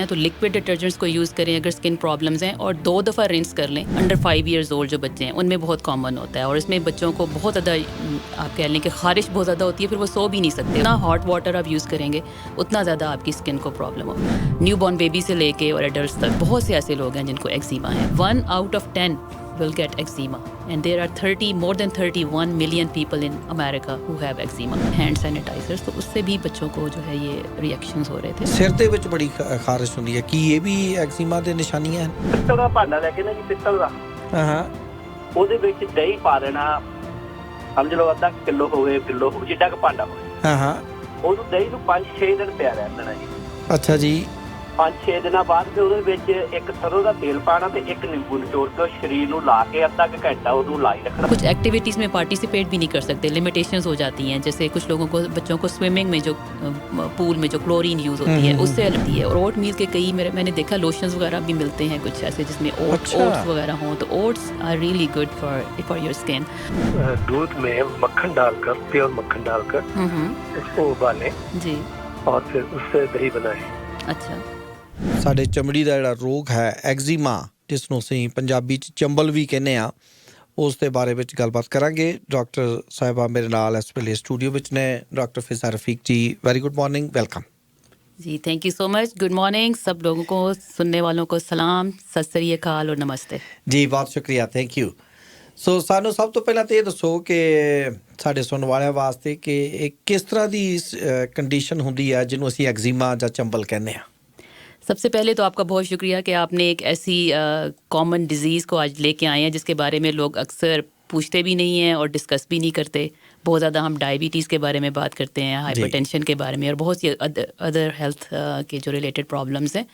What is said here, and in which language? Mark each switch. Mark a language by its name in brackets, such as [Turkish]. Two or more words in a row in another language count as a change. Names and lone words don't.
[Urdu] تو [English] liquid detergents [Urdu] کو یوز کریں اگر [English] skin problems [Urdu] ہیں, اور 2 دفعہ رنس کر لیں. [English] under 5 years old [Urdu] جو بچے ہیں ان میں بہت کامن ہوتا ہے, اور اس میں بچوں کو بہت زیادہ آپ کہہ لیں کہ خارش بہت زیادہ ہوتی ہے, پھر وہ سو بھی نہیں سکتے. اتنا [English] hot water [Urdu] آپ یوز کریں گے اتنا زیادہ آپ کی اسکن کو پرابلم ہو. [English] newborn baby [Urdu] سے لے کے اور ایڈلٹس تک بہت سے ایسے لوگ ہیں جن کو ایکزیما ہے. [English] 1 out of 10 will get eczema, and there are more than 31 million people in America who have eczema. Hand sanitizers, [Urdu] تو اس سے بھی بچوں کو جو ہے یہ ریئیکشنز ہو رہے تھے. [Punjabi] سر دے وچ بڑی خارش ہوندی ہے, کی یہ بھی ایکزیما دے نشانیاں ہیں؟ پتل دا بھانڈا لے کے نا جی, پتل دا ہاں ਉਹਦੇ ਵਿੱਚ ਦਹੀਂ ਪਾ ਦੇਣਾ, ਸਮਝ ਲਓ ਅੱਧਾ ਕਿਲੋ ਹੋਵੇ, ਕਿਲੋ ਹੋਵੇ, ਜਿੱਡਾ ਕੁ ਭਾਂਡਾ ਹੋਵੇ. ਹਾਂ ਉਹਨੂੰ ਦਹੀਂ ਨੂੰ 5-6 ਦਿਨ ਪਿਆ ਰਹਿਣ ਦੇਣਾ ਜੀ. ਅੱਛਾ ਜੀ. 5-6 ਦਿਨਾਂ ਬਾਅਦ ਫਿਰ ਉਹਦੇ ਵਿੱਚ ਇੱਕ ਸਰੋਂ ਦਾ ਤੇਲ ਪਾਣਾ ਤੇ ਇੱਕ ਨਿੰਬੂ ਨਿਚੋੜ ਕੇ ਸ਼ਰੀਰ ਨੂੰ ਲਾ ਕੇ ਅੱਧਾ ਕੁ ਘੰਟਾ ਉਹਨੂੰ ਲਾਈ رکھنا. [Urdu] کچھ ایکٹیویٹیز میں پارٹیسپیٹ بھی نہیں کر سکتے, لمیٹیشنز ہو جاتی ہیں. جیسے کچھ لوگوں کو بچوں کو سوئمنگ میں جو پول میں جو کلورین یوز ہوتی ہے اس سے لگتی ہے. اور اوٹ میل کے کئی میں نے دیکھا لوشنز وغیرہ بھی ملتے ہیں کچھ ایسے جس میں اوٹس وغیرہ ہوں, تو [English] oats are really good for your skin. [Urdu] دودھ میں مکھن ڈال کر, پیور مکھن ڈال کر اس کو ابالیں جی, اور پھر اس سے دہی بنائیں. اچھا. [Punjabi] ਸਾਡੇ ਚਮੜੀ ਦਾ ਜਿਹੜਾ ਰੋਗ ਹੈ ਐਗਜ਼ੀਮਾ, ਜਿਸ ਨੂੰ ਅਸੀਂ ਪੰਜਾਬੀ 'ਚ ਚੰਬਲ ਵੀ ਕਹਿੰਦੇ ਆ, ਉਸ ਦੇ ਬਾਰੇ ਵਿੱਚ ਗੱਲਬਾਤ ਕਰਾਂਗੇ. ਡਾਕਟਰ ਸਾਹਿਬਾ ਮੇਰੇ ਨਾਲ ਇਸ ਵੇਲੇ ਸਟੂਡੀਓ ਵਿੱਚ ਨੇ. ਡਾਕਟਰ ਫਿਜ਼ਾ رفیق جی, [English] very good morning, welcome. جی thank you so much. good morning [Urdu] سب لوگوں کو, سننے والوں کو سلام, [Punjabi] ਸਤ ਸ੍ਰੀ ਅਕਾਲ [Urdu] اور نمستے. جی بہت شکریہ, [English] thank you. [Punjabi] ਸੋ ਸਾਨੂੰ ਸਭ ਤੋਂ ਪਹਿਲਾਂ ਤਾਂ ਇਹ ਦੱਸੋ ਕਿ ਸਾਡੇ ਸੁਣਨ ਵਾਲਿਆਂ ਵਾਸਤੇ ਕਿ ਇਹ ਕਿਸ ਤਰ੍ਹਾਂ ਦੀ ਕੰਡੀਸ਼ਨ ਹੁੰਦੀ ਹੈ ਜਿਹਨੂੰ ਅਸੀਂ ਐਗਜ਼ੀਮਾ ਜਾਂ ਚੰਬਲ ਕਹਿੰਦੇ ਹਾਂ. [Urdu] سب سے پہلے تو آپ کا بہت شکریہ کہ آپ نے ایک ایسی [English] common disease [Urdu] کو آج لے کے آئے ہیں جس کے بارے میں لوگ اکثر پوچھتے بھی نہیں ہیں اور ڈسکس بھی نہیں کرتے. بہت زیادہ ہم ڈائبٹیز کے بارے میں بات کرتے ہیں, ہائپر ٹینشن کے بارے میں, اور بہت سی ادر ہیلتھ کے جو [English] related problems [Urdu] ہیں.